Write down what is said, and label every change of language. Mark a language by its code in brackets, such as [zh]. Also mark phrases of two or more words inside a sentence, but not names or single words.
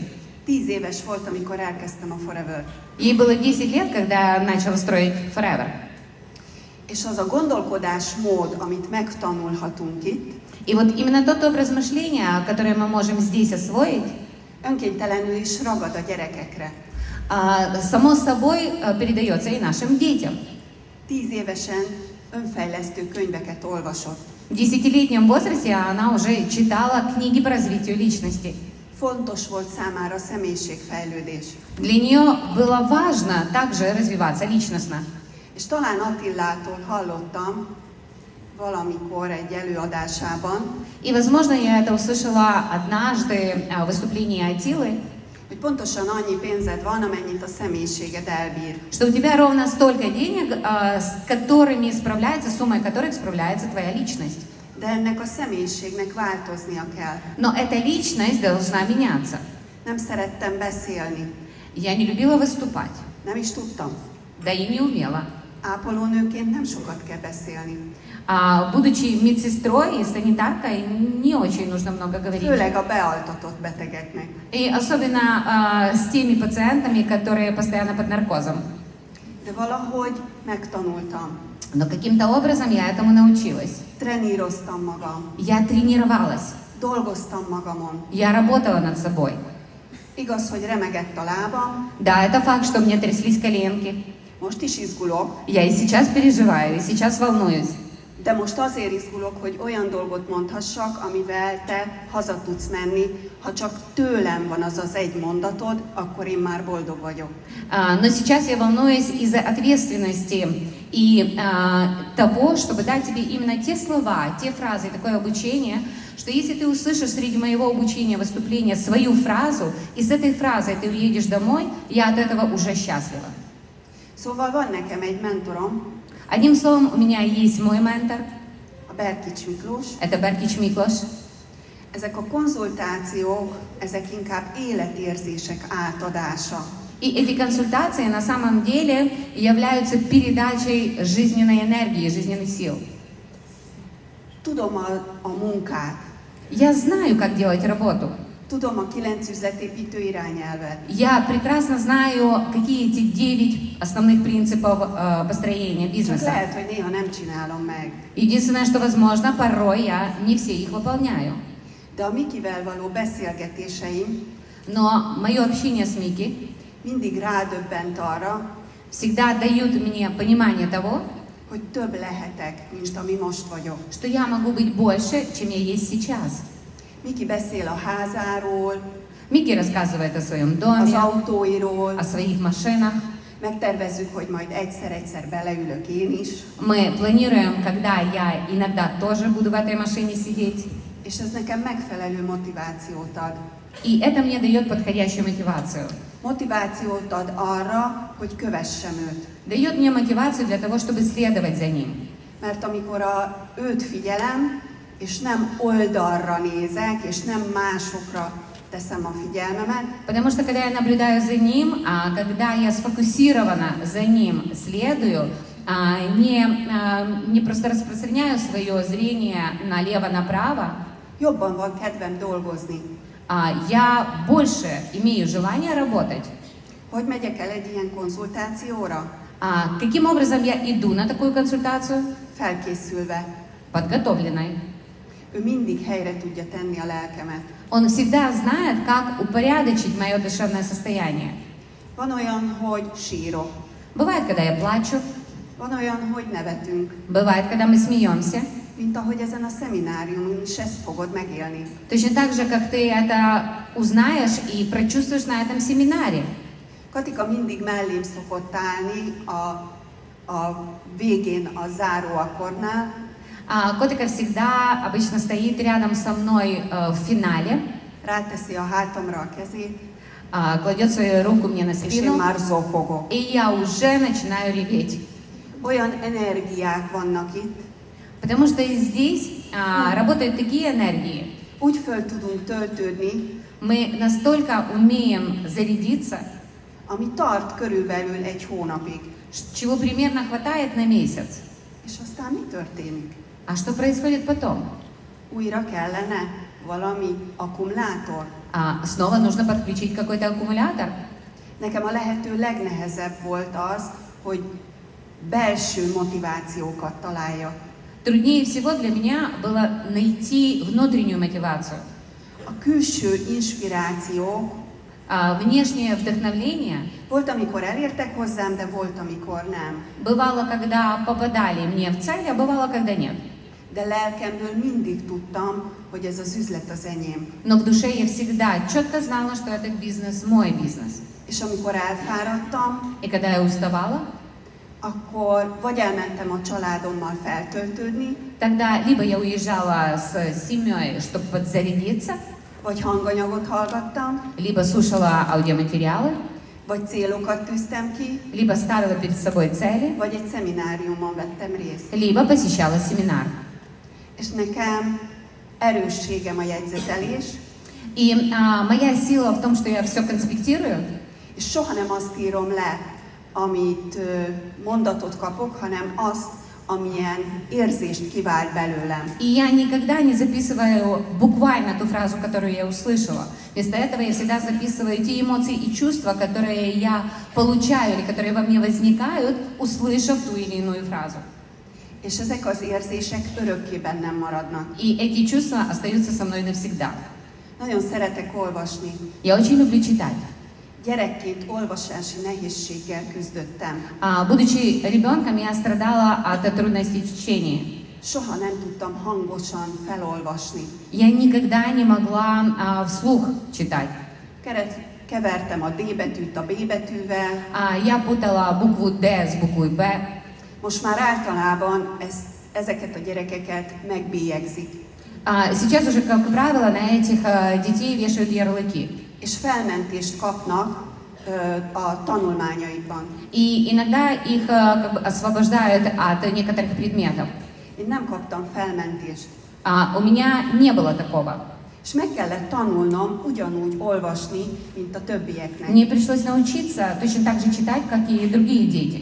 [hu] 10 éves volt, amikor elkezdtem a Forever. [ru] Ей было 10 лет, когда начала строить Forever. [hu] És az a gondolkodásmód, amit megtanulhatunk itt, [ru] И вот именно тот образ мышления, который мы можем здесь освоить, [hu] önkéntelenül is ragad a gyerekekre. [ru] само собой передается и нашим детям. [hu] 10 évesen önfejlesztő könyveket olvasott. [ru] В 10-летнем возрасте она уже читала книги по развитию личности. [hu] Fontos volt számára a személyiségfejlődés. [ru] Для нее было важно также развиваться личностно. [hu] És talán Attilától hallottam valamikor egy előadásában, [ru] И, возможно, я это услышала однажды в выступлении Атилы, [hu] hogy pontosan annyi pénzed van, amennyit a személyiséged elbír. [ru] что у тебя ровно столько денег, с которыми справляется, суммой которых справляется твоя личность. [hu] De ennek a személyiségnek változnia kell. [ru] Но эта личность должна меняться. [hu] Nem szerettem beszélni, [ru] Я не любила выступать, [hu] nem is tudtam. [ru] да и не умела. [hu] Ápolónőként nem sokat kell beszélni. [ru] Будучи медсестрой и санитаркой, не очень нужно много говорить. [hu] Főleg a bealtatott betegeknek. [ru] И особенно с теми пациентами, которые постоянно под наркозом. [hu] De valahogy megtanultam. [ru] Но каким-то образом я этому научилась. [hu] Treníroztam magam. [ru] Я тренировалась, [hu] Dolgoztam magamon. [ru] я работала над собой. [hu] Igaz, hogy remegett a lábam, [ru] Да, это факт, что у меня тряслись коленки. [hu] most is izgulok, [ru] Я и сейчас переживаю, и сейчас волнуюсь. [hu] de most azért izgulok, hogy olyan dolgot mondhassak, amivel te haza tudsz menni. Ha csak tőlem van az az egy mondatod, akkor én már boldog vagyok. [ru] Но сейчас я волнуюсь из-за ответственности и того, чтобы дать тебе именно те слова, те фразы, такое обучение, что если ты услышишь среди моего обучения, выступления свою фразу, и с этой фразой ты уедешь домой, я от этого уже счастлива. [hu] Szóval van nekem egy mentorom, [ru] Одним словом, у меня есть мой ментор, [hu] a Berkics Miklós. [ru] это Беркич Миклош. [hu] Ezek a konzultációk, ezek inkább életérzések átadása. [ru] И эти консультации на самом деле являются передачей жизненной энергии, жизненных сил. [hu] Tudom a munkát, [ru] Я знаю, как делать работу. [hu] tudom a 9 üzletépítő irányelvet. [ru] Я прекрасно знаю, какие эти 9 основных принципов построения [hu] Csak [ru] бизнеса. [hu] lehet, hogy néha nem csinálom meg. [ru] Единственное, что возможно, порой я не все их выполняю. [hu] De a Mikivel való beszélgetéseim [ru] Но мое общение с Мики [hu] mindig rádöbbent arra, [ru] всегда дают мне понимание того, [hu] hogy több lehetek, mint ami most vagyok. [ru] что я могу быть больше, чем я есть сейчас. [hu] Miki beszél a házáról, [ru] Мики рассказывает о своем [hu] az [ru] доме, [hu] autóiról, [ru] о своих машинах. [hu] megtervezzük, hogy majd egyszer-egyszer beleülök én is, [ru] Мы планируем, когда я иногда тоже буду в этой машине сидеть. [hu] és ez nekem megfelelő motivációt ad. [ru] И это мне дает подходящую мотивацию. [hu] Motivációt ad arra, hogy kövessem őt. [ru] Дает мне мотивацию для того, чтобы следовать за ним. [hu] Mert amikor őt figyelem, és nem oldalra nézek, és nem másokra teszem a figyelmemet, [ru] Потому что когда я наблюдаю за ним, когда я сфокусированно за ним следую, не просто распространяю свое зрение налево-направо, [hu] jobban van kedvem dolgozni. [ru] Я больше имею желание работать. [hu] Hogy megyek el egy ilyen konzultációra? [ru] Каким образом я иду на такую консультацию? [hu] Felkészülve. [ru] Подготовленной. [hu] Ő mindig helyre tudja tenni a lelkemet. [ru] Он всегда знает, как упорядочить мое душевное состояние. [hu] Van olyan, hogy sírok. [ru] Бывает, когда я плачу, [hu] Van olyan, hogy nevetünk. [ru] бывает, когда мы смеемся. [hu] Mint ahogy ezen a szemináriumon is ezt fogod megélni. [ru] Точно так же, как ты это узнаешь и прочувствуешь на этом семинаре. [hu] Katika mindig mellém szokott állni a végén a záróakkordnál, [ru] Котика всегда обычно стоит рядом со мной в финале, [hu] ráteszi a hátamra a kezét, [ru] кладет свою руку мне на [hu] és én [ru] спину, [hu] már zokogok. [ru] и я уже начинаю реветь. [hu] Olyan energiák vannak itt, [ru] Потому что и здесь работают такие энергии. [hu] úgy föl tudunk töltődni, [ru] Мы настолько умеем зарядиться, [hu] ami tart körülbelül egy hónapig. [ru] чего примерно хватает на месяц. [hu] És aztán mi történik? [ru] А что происходит потом? [hu] Újra kellene valami akkumulátor? [ru] Снова нужно подключить какой-то аккумулятор. [hu] Nekem a lehető legnehezebb volt az, hogy belső motivációkat találjak. [ru] Труднее всего для меня было найти внутреннюю мотивацию. [hu] A külső inspirációk [ru] Внешнее вдохновление [hu] volt, amikor elértek hozzám, de volt, amikor nem. [ru] бывало, когда попадали мне в цель, а бывало, когда нет. [hu] De lelkemből mindig tudtam, hogy ez az üzlet az enyém. [ru] Но в душе я всегда четко знала, что этот бизнес мой бизнес. [hu] És amikor elfáradtam, [ru] И когда я уставала, [hu] akkor vagy elmentem a családommal feltöltődni, [ru] тогда либо я уезжала с семьей, чтобы подзарядиться, [hu] vagy hanganyagot hallgattam, [ru] либо слушала аудиоматериалы, [hu] vagy célokat tűztem ki, [ru] либо ставила перед собой цели, [hu] vagy egy szemináriumon vettem részt. [ru] либо посещала семинар. [hu] És nekem erősségem a jegyzetelés, [ru] И моя сила в том, что я все конспектирую, [hu] és soha nem azt írom le, amit mondatot kapok, hanem azt, amilyen érzést kivált belőlem. [ru] и я никогда не записываю буквально ту фразу, которую я услышала. Вместо этого я всегда записываю те эмоции и чувства, которые я получаю или которые во мне возникают, услышав ту или иную фразу. [hu] És ezek az érzések örökké bennem maradnak. [ru] И эти чувства остаются со мной навсегда. [hu] Nagyon szeretek olvasni. [ru] Я очень люблю читать. [hu] Gyerekként olvasási nehézséggel küzdöttem. [ru] Будучи ребенком, я страдала от трудностей в чтении. [hu] Soha nem tudtam hangosan felolvasni. [ru] Я никогда не могла вслух читать. [hu] Kevertem a D betűt a B betűvel. [ru] Я путала букву D с буквой B. [hu] Most már általában ezeket a gyerekeket megbélyegzik. [ru] Сейчас уже, как правило, на этих детей вешают ярлыки. [hu] És felmentést kapnak a tanulmányaikban. [ru] И иногда их как бы освобождают от некоторых предметов. [hu] Én nem kaptam felmentést. [ru] У меня не было такого. [hu] És meg kellett tanulnom ugyanúgy olvasni, mint a többieknek. [ru] Мне пришлось научиться точно так же читать, как и другие дети.